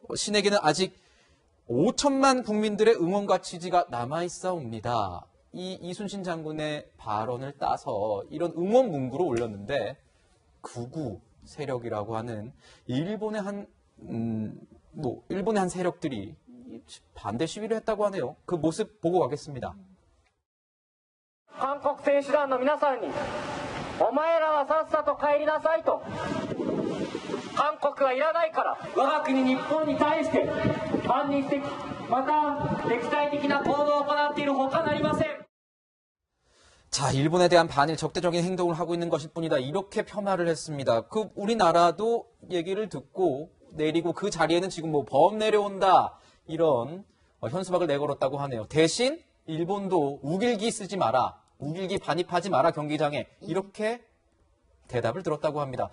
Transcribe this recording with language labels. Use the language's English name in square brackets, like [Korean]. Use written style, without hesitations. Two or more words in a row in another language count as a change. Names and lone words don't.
[Korean] 신에게는 아직 5천만 국민들의 응원과 지지가 남아있사옵니다. 이 이순신 장군의 발언을 따서 이런 응원 문구를 올렸는데 극우 세력이라고 하는 일본의 한 세력들이 반대 시위를 했다고 하네요. 그 모습 보고 가겠습니다. [Japanese] 韓国選手団の皆さんにお前らはさっさと帰りなさいと韓国はいらないから我が国日本に対して反日的また敵対的な行動を行っているほかなりません。 [Korean] 자, 일본에 대한 반일 적대적인 행동을 하고 있는 것일 뿐이다. 이렇게 폄하를 했습니다. 그 우리나라도 얘기를 듣고 내리고 그 자리에는 지금 뭐 범 내려온다 이런 현수막을 내걸었다고 하네요. 대신 일본도 우길기 쓰지 마라. 우길기 반입하지 마라 경기장에 이렇게 대답을 들었다고 합니다.